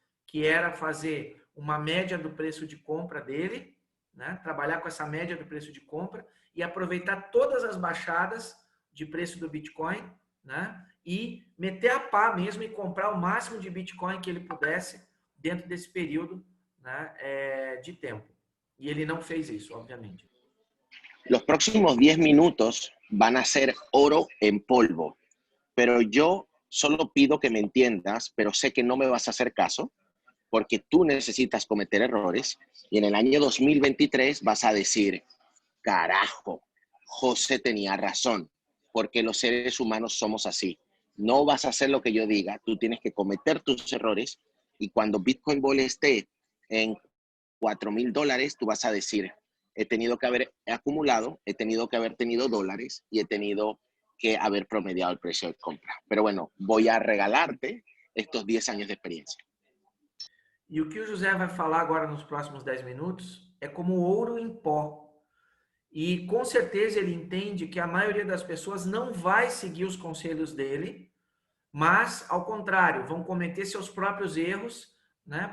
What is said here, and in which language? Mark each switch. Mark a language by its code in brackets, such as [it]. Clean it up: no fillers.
[pt] que era fazer uma média do preço de compra dele, né, trabalhar com essa média do preço de compra e aproveitar todas as baixadas de preço do Bitcoin, né, e meter a pá mesmo e comprar o máximo de Bitcoin que ele pudesse dentro desse período, né, de tempo. [es] Y él no [pt] fez [es] eso, obviamente. Los próximos 10 minutos van a ser oro en polvo, pero yo solo pido que me entiendas, pero sé que no me vas a hacer caso, porque tú necesitas cometer errores y en el año 2023 vas a decir, carajo, José tenía razón, porque los seres humanos somos así. No vas a hacer lo que yo diga, tú tienes que cometer tus errores y cuando Bitcoin Ball esté en $4,000, tú vas a decir, he tenido que haber acumulado, he tenido que haber tenido dólares y he tenido que haber promediado el precio de compra. Pero bueno, voy a regalarte estos 10 años de experiencia. [pt] E o que o José vai falar agora nos próximos 10 minutos é como ouro em pó. E com certeza ele entende que a maioria das pessoas não vai seguir os conselhos dele, mas, ao contrário, vão cometer seus próprios erros, né?